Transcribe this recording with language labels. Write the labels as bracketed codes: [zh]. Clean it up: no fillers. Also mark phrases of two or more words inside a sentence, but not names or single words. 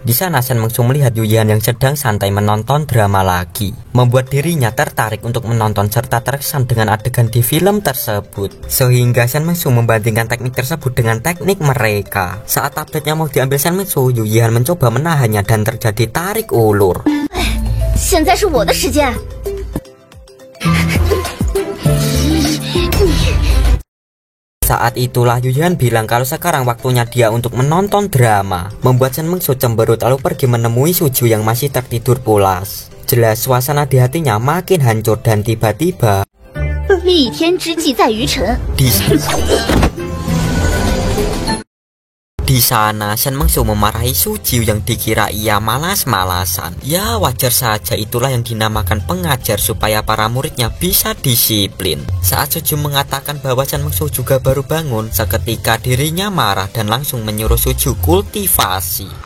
[id] Di sana Shen Mengsu melihat Yu Yihan yang sedang santai menonton drama lagi, membuat dirinya tertarik untuk menonton serta terkesan dengan adegan di film tersebut. Sehingga Shen Mengsu membandingkan teknik tersebut dengan teknik mereka. Saat tabletnya mau diambil Shen Mengsu, Yu Yihan mencoba menahannya dan terjadi tarik ulur. [zh] 现在是我的时间。 [id] Saat itulah Yu Yihan bilang kalau sekarang waktunya dia untuk menonton drama, membuat Shen Mengsu cemberut lalu pergi menemui Suju yang masih tertidur pulas. Jelas suasana di hatinya makin hancur dan tiba-tiba [zh] 立天之计在于晨。 [id] Di sana Shen Mengsu memarahi Suju yang dikira ia malas-malasan. Ya wajar saja, itulah yang dinamakan pengajar supaya para muridnya bisa disiplin. Saat Suju mengatakan bahwa Shen Mengsu juga baru bangun, seketika dirinya marah dan langsung menyuruh Suju kultivasi.